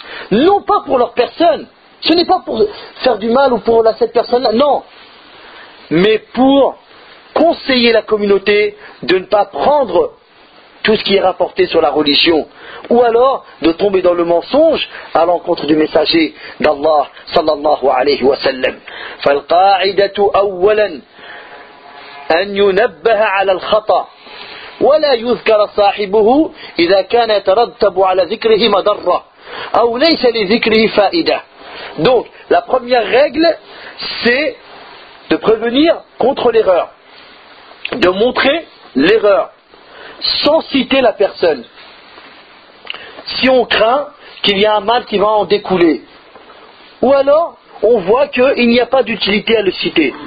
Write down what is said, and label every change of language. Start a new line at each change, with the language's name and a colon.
French: Non pas pour leur personne. Ce n'est pas pour faire du mal ou pour cette personne-là, non. Mais pour conseiller la communauté de ne pas prendre tout ce qui est rapporté sur la religion. Ou alors de tomber dans le mensonge à l'encontre du messager d'Allah, sallallahu alayhi wa sallam.
Arabic: فَالْقَاعِدَةُ أَوَّلًا أن ينبه على الخطأ ولا يذكر صاحبه إذا كان يترتب على ذكره مضرة أو ليس لذكره فائدة.
French: Donc, la première règle, c'est de prévenir contre l'erreur, de montrer l'erreur, sans citer la personne. Si on craint qu'il y a un mal qui va en découler, ou alors on voit qu'il n'y a pas d'utilité à le citer.